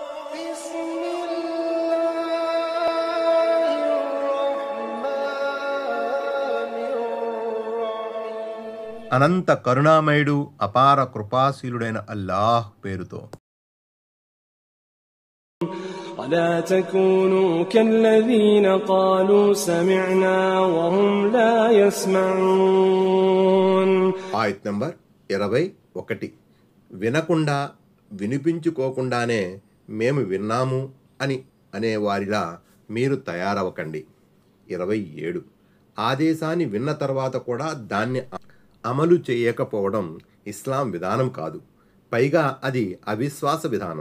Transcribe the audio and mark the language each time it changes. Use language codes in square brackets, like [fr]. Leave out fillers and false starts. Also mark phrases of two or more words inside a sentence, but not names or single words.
[te] అనంత కరుణామయుడు అపార కృపాశీలుడైన అల్లాహ్ పేరుతో. [ar] ولا تكونوا كالذين قالوا سمعنا وهم لا يسمعون. [te] ఆయత్ నంబర్ 21. వినకుండా వినిపించుకోకుండానే మేము విన్నాము అని అనేవారిలా మీరు తయారవకండి. 27. ఆదేశాన్ని విన్న తర్వాత కూడా దాన్ని అమలు చేయకపోవడం ఇస్లాం విధానం కాదు, పైగా అది అవిశ్వాస విధానం.